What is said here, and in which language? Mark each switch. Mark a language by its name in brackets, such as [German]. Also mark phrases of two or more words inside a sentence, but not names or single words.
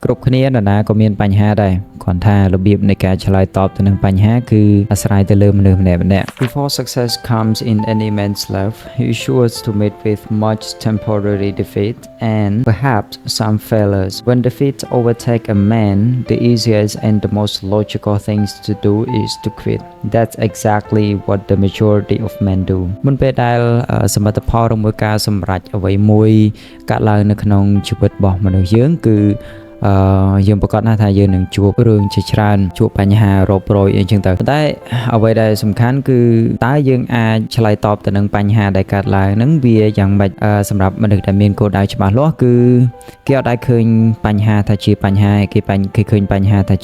[Khmer] គ្រប់គ្នានរណាក៏មានបញ្ហាដែរគ្រាន់ថារបៀបនៃការឆ្លើយតបទៅនឹងបញ្ហាគឺអាស្រ័យទៅលើមនុស្សម្នាក់ៗ [English] Before success comes in any man's life he is sure to meet with much temporary defeat and perhaps some failures when defeat overtake a man the easiest and the most logical things to do is to quit that's exactly what the majority of men do [Khmer] មុនពេលដែលសមិទ្ធផលរបស់ការសម្រេចអ្វីមួយកើតឡើងនៅ ក្នុងជីវិតរបស់មនុស្សយើងគឺយើងប្រកាសថាយើងនឹងជួបរឿងជាច្រើនជួបបញ្ហារ៉ូបរយអីចឹងទៅតែអ្វីដែលសំខាន់គឺតើយើងអាចឆ្លើយតបទៅនឹងបញ្ហាដែលកើតឡើងហ្នឹងវាយ៉ាងម៉េចសម្រាប់មនុស្សដែលមានគោលដៅច្បាស់លាស់គឺគេអត់ដែលឃើញបញ្ហាថាជាបញ្ហាគេឃើញបញ្ហាថា